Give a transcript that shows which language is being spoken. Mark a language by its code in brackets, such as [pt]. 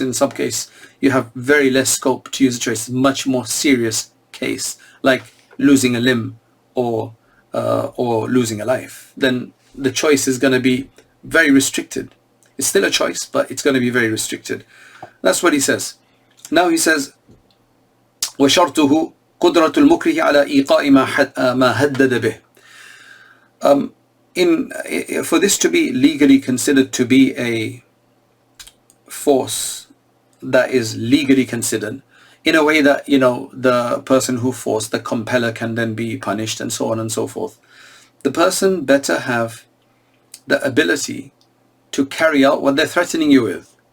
[en] In some case, you have very less scope to use a choice. Much more serious case, like losing a limb or losing a life. Then the choice is going to be very restricted. It's still a choice, but it's going to be very restricted. That's what he says. Now he says, [ar] وَشَرْطُهُ قُدْرَةُ الْمُكْرِهِ عَلَى إِيقَاءِ مَا هَدَّدَ بِهِ. [en] For this to be legally considered to be a force that is legally considered, in a way that, you know, the person who forced, the compeller, can then be punished and so on and so forth. The person better have the ability to carry out what they're threatening you with.